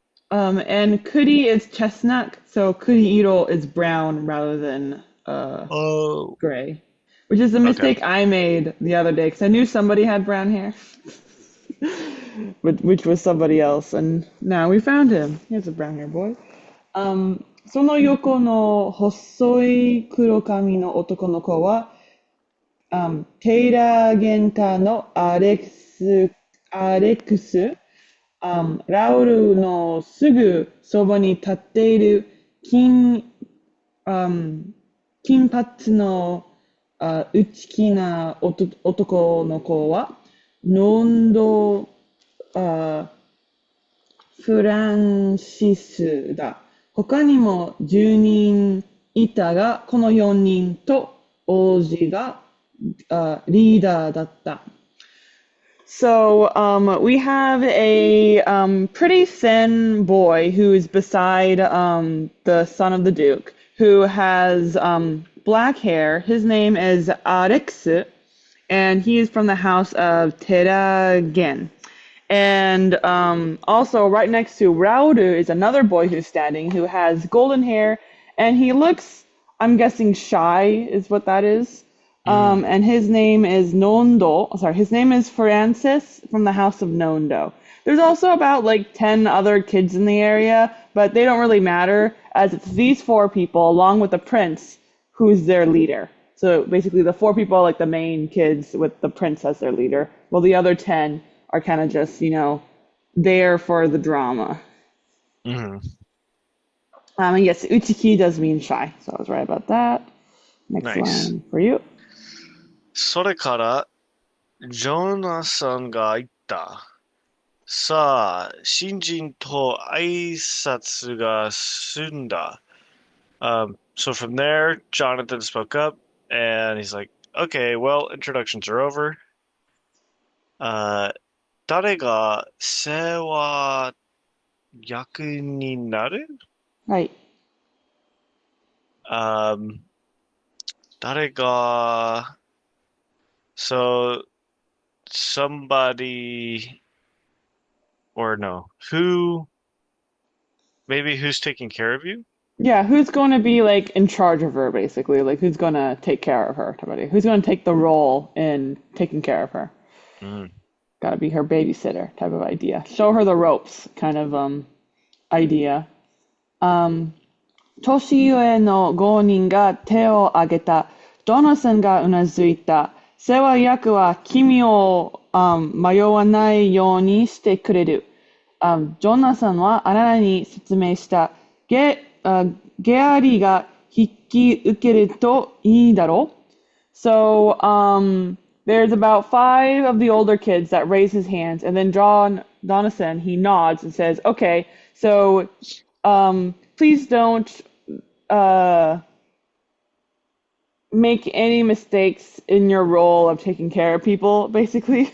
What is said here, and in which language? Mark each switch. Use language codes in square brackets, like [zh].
[en] And Kudi is chestnut, so Kudi Iro is brown rather than Oh, gray, which is a okay. mistake I made the other day because I knew somebody had brown hair, but which was somebody else, and now we found him. Here's a brown hair boy. [ja] その横の細い黒髪の男の子は、テイラーゲンタのアレックス、ラウルのすぐそばに立っている金髪の内気な男の子は、ノンドあフランシスだ。他にも10人いたが、この4人と王子が、リーダーだった。 [en] So we have a pretty thin boy who's beside the son of the Duke, who has black hair. His name is Arix, and he is from the house of Teragen. And also, right next to Rauru is another boy who's standing who has golden hair, and he looks, I'm guessing, shy, is what that is. And his name is Nondo. Sorry, his name is Francis from the House of Nondo. There's also about like 10 other kids in the area, but they don't really matter, as it's these four people along with the prince who's their leader. So basically, the four people are like the main kids with the prince as their leader, while the other 10 are kind of just, there for the drama. Hmm. And yes, Uchiki does mean shy, so I was right about that. Next Nice. line for you. [ja] それから、ジョナサンが言った。さあ、新人と挨拶が済んだ。 [en] So from there, Jonathan spoke up and he's like, okay, well, introductions are over. [ja] 誰が世話役になる？はい。誰が、 [en] so somebody, or no, maybe who's taking care of you? Yeah, who's going to be like in charge of her, basically? Like, who's going to take care of her? Who's going to take the role in taking care of her? Mm, Got to be her babysitter type of idea. Show her the ropes kind of idea. [ja] 年上の5人が手を挙げた。ジョナサンがうなずいた。世話役は君を、迷わないようにしてくれる。ジョナサンはアラナに説明した。ゲアリが引き受けるといいだろう。 [en] So, there's about 5 of the older kids that raise his hands, and then Jonathan, he nods and says, okay, so, please don't, make any mistakes in your role of taking care of people, basically.